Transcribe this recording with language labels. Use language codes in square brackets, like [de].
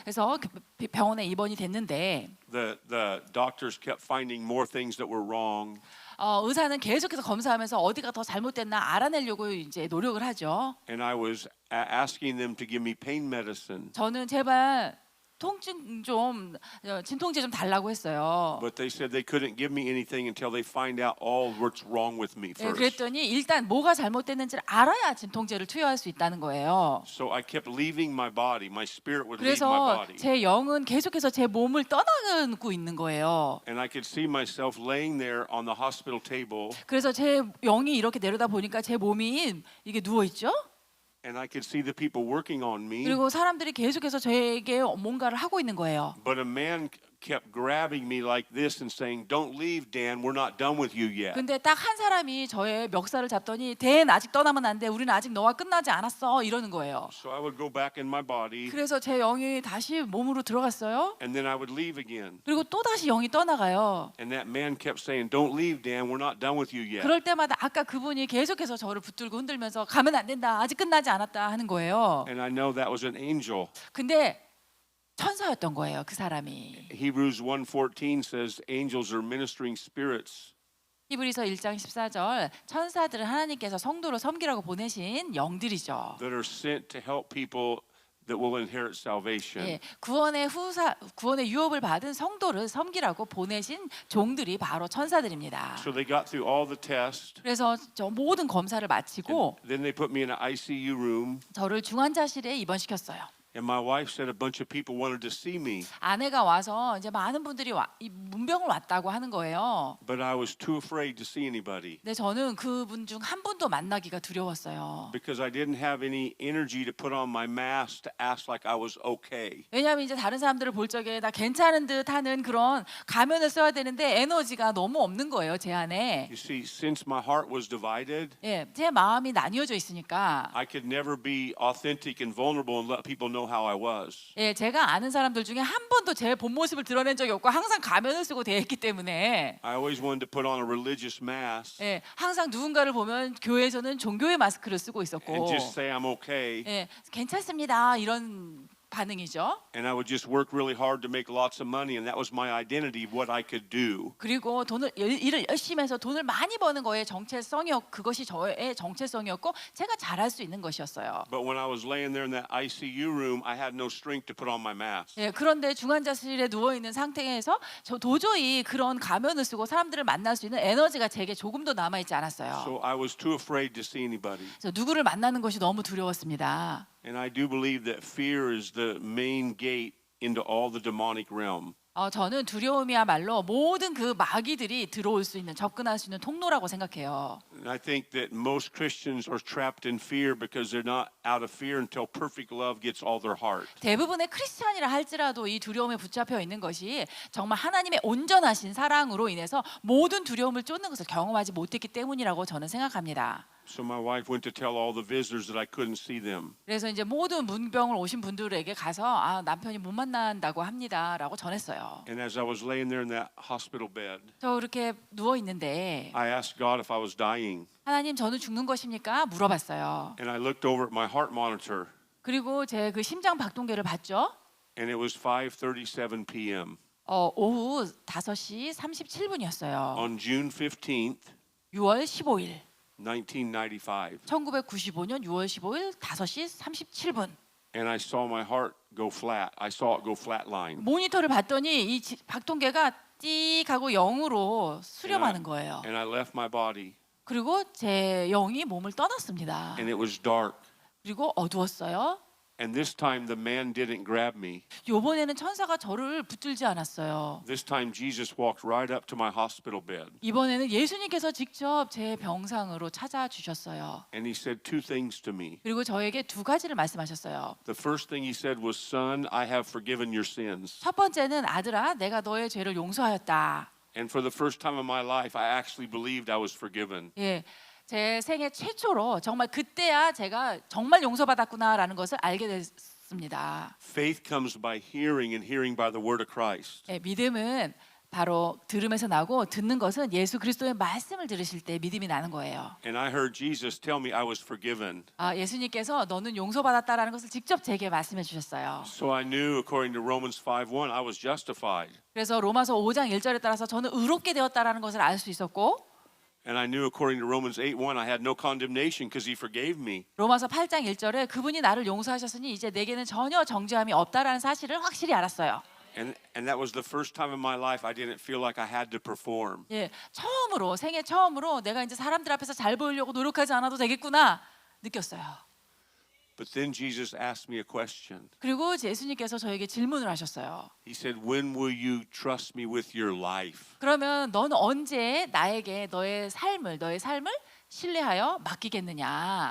[ko] 그래서 병원에 입원이 됐는데 [en] the doctors kept finding more things that were wrong. [ko] 의사는 계속해서 검사하면서 어디가 더 잘못됐나 알아내려고 이제 노력을 하죠. [en] And I was asking them to give me pain medicine. [ko] 저는 제발 통증 좀 진통제 좀 달라고 했어요. [en] But they said they couldn't give me anything until they find out all what's wrong with me [ko] 예, [en] first. [ko] 그랬더니 일단 뭐가 잘못됐는지를 알아야 진통제를 투여할 수 있다는 거예요. [en] So I kept leaving my body. My spirit would leave my [ko] 그래서 [en] body. [ko] 제 영은 계속해서 제 몸을 떠나고 있는 거예요. [en] And I could see myself laying there on the hospital table. [ko] 그래서 제 영이 이렇게 내려다 보니까 제 몸이 이게 누워 있죠. [en] And I could see the people working on me. [ko] 그리고 사람들이 계속해서 저에게 뭔가를 하고 있는 거예요. [en] But a man kept grabbing me like this and saying, "Don't leave, Dan. We're not done with you yet." [ko] 근데 딱 한 사람이 저의 멱살을 잡더니 댄 아직 떠나면 안 돼. 우리는 아직 너와 끝나지 않았어. 이러는 거예요. [en] So I would go back in my body [ko] 그래서 제 영이 다시 몸으로 들어갔어요. [en] and then I would leave again. [ko] 그리고 또 다시 영이 떠나가요. [en] And that man kept saying, "Don't leave, Dan. We're not done with you yet." [ko] 그럴 때마다 아까 그분이 계속해서 저를 붙들고 흔들면서 가면 안 된다. 아직 끝나지 않았다 하는 거예요. [en] And I know that was an angel. [ko] 근데 천사였던 거예요, 그 사람이. [en] Hebrews 1:14 says angels are ministering spirits. [ko] 히브리서 1장 14절 천사들은 하나님께서 성도로 섬기라고 보내신 영들이죠. [en] that are sent to help people that will inherit salvation. [ko] 예, 구원의 유업을 받은 성도를 섬기라고 보내신 종들이 바로 천사들입니다. [en] So they got through all the tests. [ko] 그래서 저 모든 검사를 마치고 [en] Then they put me in an ICU room [ko] 저를 중환자실에 입원시켰어요. [en] And my wife said a bunch of people wanted to see me, [ko] 아내가 와서 이제 많은 분들이 이 문병을 왔다고 하는 거예요. [en] but I was too afraid to see anybody [ko] 근데 저는 그분 중 한 분도 만나기가 두려웠어요. [en] because I didn't have any energy to put on my mask to act like I was okay. [ko] 왜냐하면 이제 다른 사람들을 볼 적에 나 괜찮은 듯 하는 그런 가면을 써야 되는데 에너지가 너무 없는 거예요, 제 안에. [en] You see, since my heart was divided, [ko] 예, 제 마음이 나뉘어져 있으니까. [en] I could never be authentic and vulnerable and let people know how I was. [ko] 예, 제가 아는 사람들 중에 한 번도 제 본 모습을 드러낸 적이 없고 항상 가면을 쓰고 대했기 때문에 [en] I always wanted to put on a religious mask [ko] 예, 항상 누군가를 보면 교회에서는 종교의 마스크를 쓰고 있었고 [en] and just say I'm okay. [ko] 예, 괜찮습니다 이런 반응이죠. [en] And I would just work really hard to make lots of money, and that was my identity, what I could do. [ko] 그리고 일을 열심히 해서 돈을 많이 버는 거에 그것이 저의 정체성이었고 제가 잘할 수 있는 것이었어요. [en] But when I was laying there in that ICU room, I had no strength to put on my mask. [ko] 예, 그런데 중환자실에 누워 있는 상태에서 저 도저히 그런 가면을 쓰고 사람들을 만날 수 있는 에너지가 제게 조금도 남아 있지 않았어요. [en] So I was too afraid to see anybody. [ko] 그래서 누구를 만나는 것이 너무 두려웠습니다. [en] And I do believe that fear is the main gate into all the demonic realm. [ko] 저는 두려움이야말로 모든 그 마귀들이 들어올 수 있는 접근할 수 있는 통로라고 생각해요. [en] And I think that most Christians are trapped in fear because they're not out of fear until perfect love gets all their heart. [ko] 대부분의 크리스찬이라 할지라도 이 두려움에 붙잡혀 있는 것이 정말 하나님의 온전하신 사랑으로 인해서 모든 두려움을 쫓는 것을 경험하지 못했기 때문이라고 저는 생각합니다. [en] So my wife went to tell all the visitors that I couldn't see them. [ko] 그래서 이제 모든 문병을 오신 분들에게 가서 남편이 못 만난다고 합니다라고 전했어요. [en] And as I was laying there in that hospital bed, [ko] 저 이렇게 누워 있는데 [en] I asked God if I was dying. [ko] 하나님 저는 죽는 것입니까? 물어봤어요. [en] And I looked over at my heart monitor, [ko] 그리고 제 그 심장 박동계를 봤죠. [en] and it was 5:37 p.m. [ko] 오후 5시 37분이었어요. [en] on June 15th, [ko] 6월 15일. [en] 1995. [ko] 1995년 6월 15일 5시 37분. [en] And I saw my heart go flat. I saw it go flatline. [ko] 모니터를 봤더니 이 박동계가 띡 하고 0으로 수렴하는 거예요. [en] And I left my body, [ko] 그리고 제 영이 몸을 떠났습니다. [en] and it was dark. [ko] 그리고 어두웠어요. [en] And this time the man didn't grab me. [ko] 이번에는 천사가 저를 붙들지 않았어요. [en] This time Jesus walked right up to my hospital bed. [ko] 이번에는 예수님께서 직접 제 병상으로 찾아주셨어요. [en] And he said two things to me. [ko] 그리고 저에게 두 가지를 말씀하셨어요. [en] The first thing he said was, "Son, I have forgiven your sins." [ko] 첫 번째는 아들아, 내가 너의 죄를 용서하였다. [en] And for the first time in my life, I actually believed I was forgiven. [ko] 예. 제 생애 최초로 정말 그때야 제가 정말 용서받았구나라는 것을 알게 됐습니다. [en] Faith comes by hearing, and hearing by the word of Christ. [ko] 예, 믿음은 바로 들음에서 나고 듣는 것은 예수 그리스도의 말씀을 들으실 때 믿음이 나는 거예요. [en] And I heard Jesus tell me I was forgiven. [ko] 예수님께서 너는 용서받았다라는 것을 직접 제게 말씀해 주셨어요. [en] So I knew, according to Romans 5:1, I was justified. [ko] 그래서 로마서 5장 1절에 따라서 저는 의롭게 되었다라는 것을 알 수 있었고, [en] And I knew, according to Romans 8:1, I had no condemnation because he forgave me. [ko] 로마서 8장 1절에 그분이 나를 용서하셨으니 이제 내게는 전혀 정죄함이 없다라는 사실을 확실히 알았어요. [en] And that was the first time in my life I didn't feel like I had to perform. [ko] 예, 생애 처음으로 내가 이제 사람들 앞에서 잘 보이려고 노력하지 않아도 되겠구나 느꼈어요. [en] But then Jesus asked me a question. [ko] 그리고 예수님께서 저에게 질문을 하셨어요. [en] He said, "When will you trust me with your life?" [ko] 그러면 너는 언제 나에게 너의 삶을 신뢰하여 맡기겠느냐?